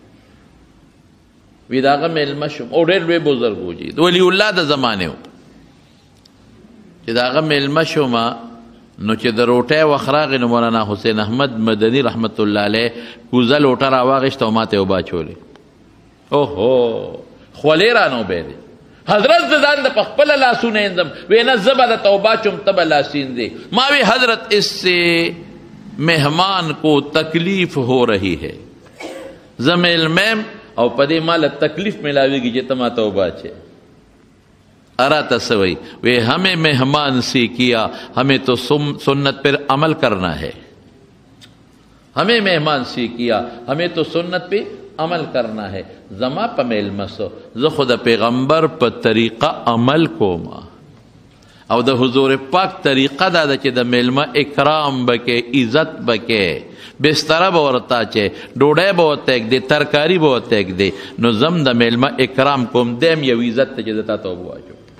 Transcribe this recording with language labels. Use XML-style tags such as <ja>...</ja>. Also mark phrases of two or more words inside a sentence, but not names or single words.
<ps>وی د هغه میلمه شوم او ډېر لوی بزرګ و چې د ولی الله د زمانې و چې د هغه میلمه شوم نو چې د روټۍ وخت راغی نو مولانا حسین احمد مدني رحمت الله علیه کوزه لوټه راواغېسته او ما ته یې اوبه اچولې اوهو خولې رانه اوبېدې حضرت زه ځان د په خپله لاسونه اینځم وی نه زه به درته اوبه اچوم ته به لاس اینځې ما وی حضرت</ps> <ur>اس سے مہمان کو تکلیف ہو رہی ہے</ur> <ps>زه میلمیم او پدې مال تکلیف ملاویږي چې ته ماته اوبه اچې اراتا سوئی وی</ps> <ur>ہمیں مہمان سے کیا ہمیں تو سنت پر عمل کرنا ہے ہمیں مہمان سے کیا ہمیں تو سنت پہ عمل کرنا ہے</ur> <ps>زما پا میلمسو زه خود پیغمبر پا طریقه عمل کوما او د حضور پاک طریقه دا ده چې د میلمه اکرام بکې عزت بکې بستره به ورته اچې ډوډۍ به ورته ږدې ترکاري به ورته ږدې نو زم د میلمه اکرام کوم دیم یو عزت ته چې زه تا ته اوبه واچوم</ps>